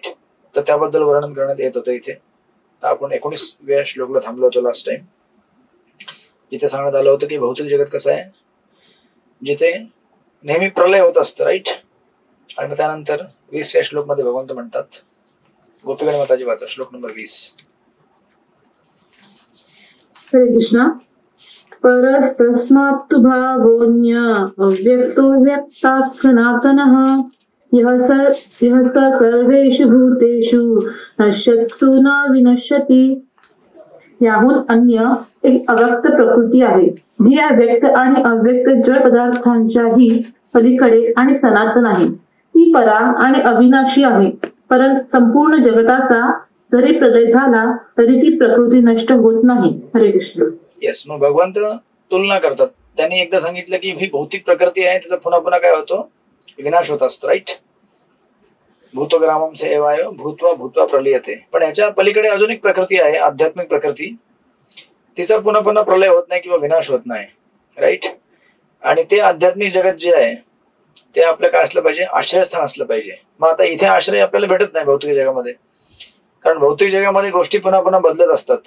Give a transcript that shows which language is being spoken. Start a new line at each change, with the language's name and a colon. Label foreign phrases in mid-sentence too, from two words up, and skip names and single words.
Marathi: तर त्याबद्दल वर्णन करण्यात येत होतं इथे. तर आपण 19व्या श्लोकला थांबलो होतो
English: last time,
Marathi: जिथे सांगण्यात आलं होतं की भौतिक जगत कसं आहे, जिथे नेहमी प्रलय होत असतं, राईट? आणि मग त्यानंतर 20व्या श्लोक मध्ये भगवंत म्हणतात, गोपीगण माताजी वाचा श्लोक नंबर 20. हरे कृष्ण.
Sanskrit: परस्तस्मात् तु भावोऽन्य अव्यक्तो व्यक्तात् सनातनः यः स सर्वेषु भूतेषु नश्यत्सु न विनश्यति.
Marathi: याहून अन्य एक अव्यक्त प्रकृती आहे, जी या व्यक्त आणि अव्यक्त जड पदार्थांच्याही पलीकडे आणि सनातन आहे. ती परा आणि अविनाशी आहे, परंतु संपूर्ण जगताचा जरी प्रलय झाला तरी ती प्रकृती नष्ट होत नाही. हरे कृष्ण. येस, मग भगवंत तुलना करतात. त्यांनी एकदा सांगितलं की ही भौतिक प्रकृती आहे, त्याचा पुन्हा पुन्हा काय होतो, विनाश होत असतो, राईट?
Sanskrit: भूतग्रामं स एवाय भूत्वा भूत्वा प्रलीयते.
Marathi: पण याच्या पलीकडे अजून एक प्रकृती आहे, आध्यात्मिक प्रकृती, तिचा पुन्हा पुन्हा प्रलय होत नाही किंवा विनाश होत नाही, राईट? आणि ते आध्यात्मिक जगत जे आहे ते आपलं काय असलं पाहिजे, आश्रयस्थान असलं पाहिजे. मग आता इथे आश्रय आपल्याला भेटत नाही भौतिक जगामध्ये, कारण भौतिक जगामध्ये गोष्टी पुन्हा पुन्हा बदलत असतात.